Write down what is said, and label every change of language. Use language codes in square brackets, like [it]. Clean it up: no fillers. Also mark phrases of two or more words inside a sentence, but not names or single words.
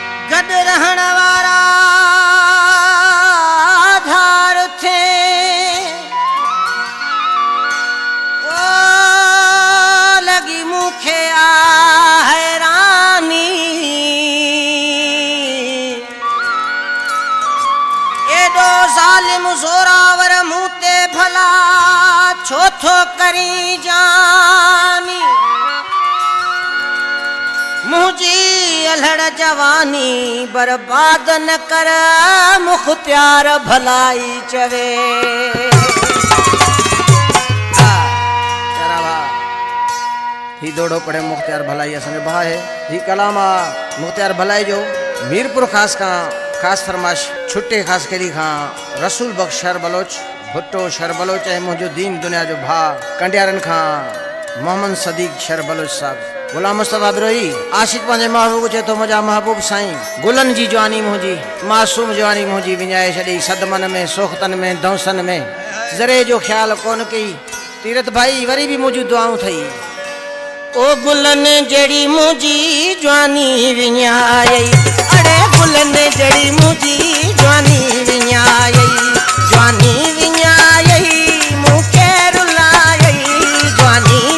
[sd] गड रहण वारा धार थे ओ लगी मुखे हैरानी एडो जालिम जोरावर मुते भला छोथो करी जानी मुझी अलहड़ जवानी बर्बाद न कर मुख्तियार भलाई चवे ही दौड़ो पड़े मुख्तियार भलाई असन भा है ही कलामा मुख्तियार भलाई जो मीरपुर खास का खास फरमाश छुट्टे खास करी खां रसूल बख्श शर बलोच भुट्टो शर बलोच है मुझो दीन दुनिया जो भा कंडियारन खां मोहम्मद सदीक शर बलोच साहब गुलाम मुस्तफा बिरोही आशिक पंहिंजे महबूब चे तो मुंहिंजा महबूब साईं गुलन जी जवानी मुंहिंजी मासूम जवानी मुंहिंजी विञाए छॾी सदमन में सोख्तन में दौसन में ज़रे जो ख्याल कोन कई तीरथ भाई वरी भी मुंहिंजूं दुआऊं थई ओ गुलन जड़ी मुंहिंजी जवानी विञाई अड़े गुलन जड़ी मुंहिंजी जवानी विञाई जवानी विञाई मूंखे रुलाई जवानी